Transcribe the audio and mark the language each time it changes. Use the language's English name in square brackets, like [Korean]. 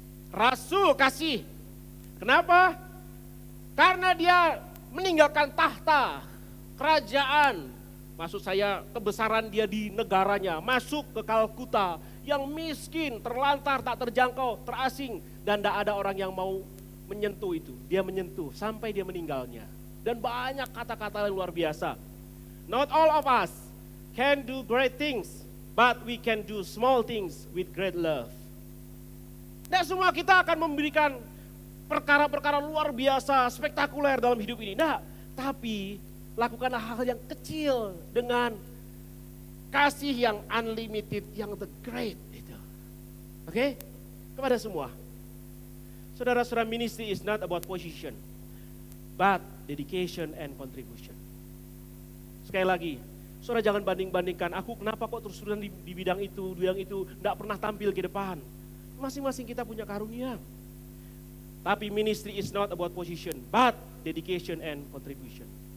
[Indonesian] Rasul kasih. Kenapa? Karena dia meninggalkan tahta, kerajaan, maksud saya kebesaran dia di negaranya, masuk ke Kalkuta yang miskin, terlantar, tak terjangkau, terasing, dan tidak ada orang yang mau menyentuh itu. Dia menyentuh sampai dia meninggalnya. Dan banyak kata-kata yang luar biasa. [English] Not all of us can do great things, but we can do small things with great love. [Indonesian] Tidak semua kita akan memberikan perkara-perkara luar biasa, spektakuler dalam hidup ini. Nah, tapi lakukanlah hal yang kecil dengan kasih yang unlimited, yang the great. Itu. Oke? Kepada semua. Saudara-saudara, [English] ministry is not about position, but dedication and contribution. [Indonesian] Sekali lagi, saudara jangan banding-bandingkan, aku kenapa kok terus-terusan di bidang itu, enggak pernah tampil ke depan. Masing-masing kita punya karunia. Tapi [English] ministry is not about position, but dedication and contribution.